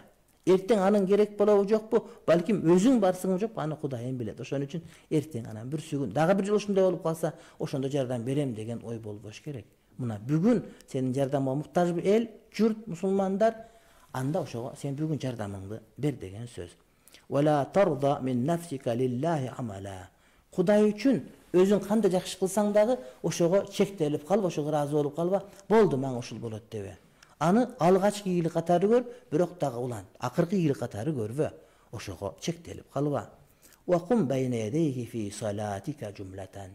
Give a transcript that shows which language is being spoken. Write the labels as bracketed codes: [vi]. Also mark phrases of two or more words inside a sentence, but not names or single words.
[ky] Эртең анын керек болобу жокпу, балким өзүң барсың жокпу, аны Кудайым билет. Ошон үчүн эртең анан бир сүгүн, дагы бир жолу ушундай болуп калса, ошондо жардам берем деген ой болбош керек. Мына бүгүн сенин жардамыңа муктаж эл, журт, мусулмандар, анда ошого сен бүгүн жардамыңды бер деген сөз. [ar] ولا ترضى من نفسك لله عملا. [ky] Кудай үчүн өзүң кандай жакшы кылсаң дагы ошого чектелип калба, ошого ыраазы болуп калба. Болду, мага ушул болот дебе. Аны алгачкы ийгилик катары көр, бирок дагы улан, акыркы ийгилик катары көрбө. Ошого чектелип калба. [ar] وقم بين يديه في صلاتك جملة.